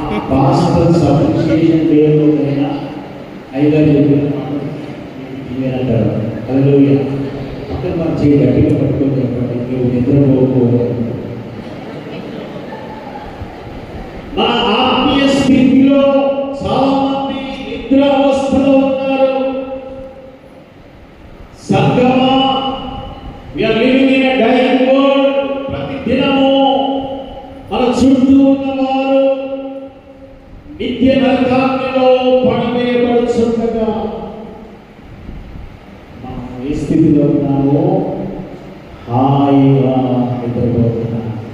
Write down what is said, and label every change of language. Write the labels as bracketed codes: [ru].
[te] Pastors appreciation డేలో అయినా ఐదారు చెప్పిన మాటలు అంటారు. హల్లెలూయా. పక్కన మనం చేయి గట్టిగా పట్టుకొని చెప్పండి, నువ్వు నిద్రపోకూడదు. మన ఆత్మీయ స్థితిలో చాలా మంది నిద్ర అవస్థలో ఉన్నారు. సంగమా, [en] we are living in a dying world. [te] ప్రతి దినము మన చుట్టూ ఉన్నవారు నిత్య నరకాగ్నిలో పడివేయబడుచుండగా ఏ స్థితిలో ఉన్నామో హాయిగా నిద్రపోతున్నాం.